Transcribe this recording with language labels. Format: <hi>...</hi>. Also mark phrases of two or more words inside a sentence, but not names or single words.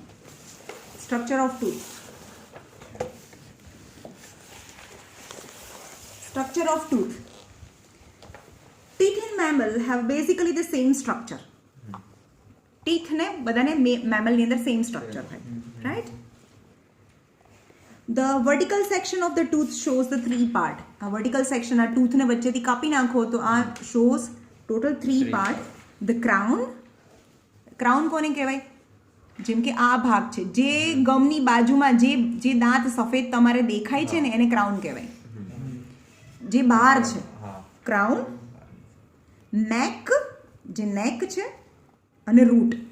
<en>Structure of tooth. Structure of tooth. Teeth in mammal have basically the same structure.</en> <gu>ટીથ ને બધાને મેમલની અંદર</gu> <en>same structure</en> <gu>હોય, રાઈટ?</gu> <en>The vertical section of the tooth shows the three part.</en> <gu>આ</gu> <en>vertical section</en> <gu>આ tooth ને વચ્ચેથી કાપી નાખો તો આ</gu> <en>shows total three part. The crown.</en> <gu>ક્રાઉન કોને કહેવાય? જેમ કે આ ભાગ છે, જે ગમની બાજુમાં જે દાંત સફેદ તમારે દેખાય છે ને એને ક્રાઉન કહેવાય. જે બહાર છે ક્રાઉન. નેક, જે નેક છે, અને રૂટ.</gu>